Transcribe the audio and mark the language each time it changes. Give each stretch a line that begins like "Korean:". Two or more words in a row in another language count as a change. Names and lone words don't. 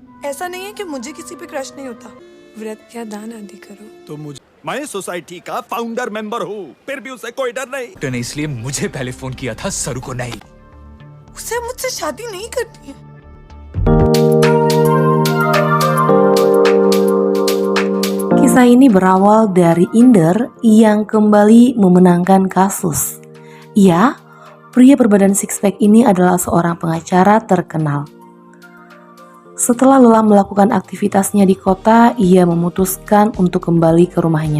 Hindi: ऐसा नहीं है कि मुझे किसी पे क्रश नहीं होता। व्रत या दान आदि करो तो मैं सोसाइटी का फाउंडर मेंबर हूँ, फिर भी उसे कोई डर नहीं। तो इसलिए मुझे पहले फोन किया था, सरू को नहीं। उसे मुझसे शादी नहीं करनी है।
Indonesian: Kisah ini berawal dari Inder yang kembali memenangkan kasus. Ia, pria berbadan six-pack ini adalah seorang pengacara terkenal. Setelah lelah melakukan aktivitasnya di kota, ia memutuskan untuk kembali ke rumahnya.